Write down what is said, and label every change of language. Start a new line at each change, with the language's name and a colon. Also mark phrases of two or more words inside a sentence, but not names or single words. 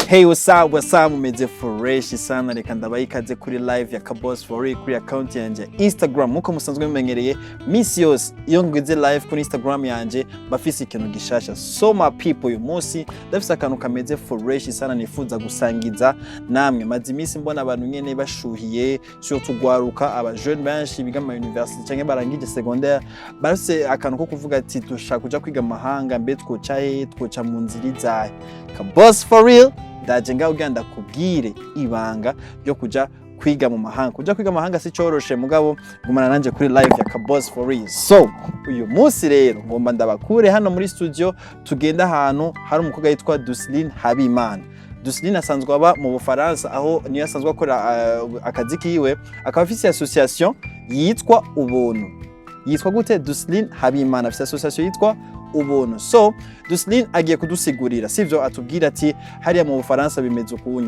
English: Hey, what's up
Rundi: mumeze fresh sana, reka ndabaye ikaze kuri live ya Kaboss kuri account yanje Instagram. Muko musanzwe mumenyereye misi yose iyo ngwize live kuri Instagram yanje bafise ikintu gishasha.
English: So my people,
Rundi: uyu munsi ndafise akantu kameze fresh sana nifuza gusangiza namwe. Maze imisi mbona abantu nyene bashuhiye surtout gwaruka aba jeune benshi biga mu university canke barangije secondaire, barase akantu ko kuvuga ati dushaka kuja kwiga mahanga, mbe twoca mu nzira. Kaboss
English: for real
Rundi: ndaje ngaho uganda kubwire ibanga ryo kuja kwiga mu mahanga. Kuja kwiga mu mahanga si coroshe, mugabo gumana nanje kuri live ya Kaboss
English: for real.
Rundi: So uyu munsi rero ngomba ndabakure hano muri studio, tugenda ahantu hari umukobwa yitwa Duslin Habimana. Duslin asanzwe aba mu Bufaransa, aho niyo asanzwe akora akazi kiwe, akaba afise association yitwa ubuntu. Yitwa gute? Duslin Habimana afise association yitwa ubuntu. So Duslin agiye kudusigurira, sivyo atubwira ati hariya mu Bufaransa bimeze ukunyu.